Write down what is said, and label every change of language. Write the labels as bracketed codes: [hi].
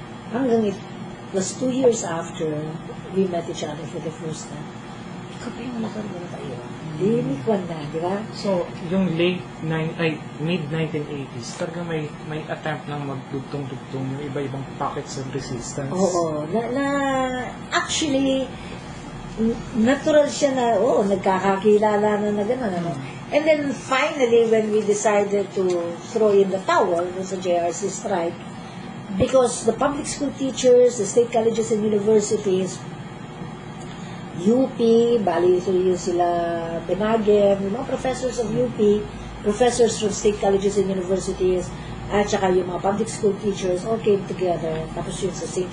[en] Hanggang it was 2 years after we met each other for the first time. [tl] Ikaw pa yung nakarating tayo. Linikwan na, di ba? So, yung mid-1980s, talaga may attempt ng magdugtong-dugtong yung iba-ibang [en] pockets of resistance. [tl] Oo. Actually, natural siya na, nagkakakilala na gano'n. Ano? [en] And then, finally, when we decided to throw in the towel sa JRC strike, because the public school teachers, the state colleges and universities, UP, [tl] bali yung sila Benagem, yung [en] mga professors of UP, professors from state colleges and universities, [tl] at saka yung mga [en] public school teachers all came together. [tl] Tapos yun sa St.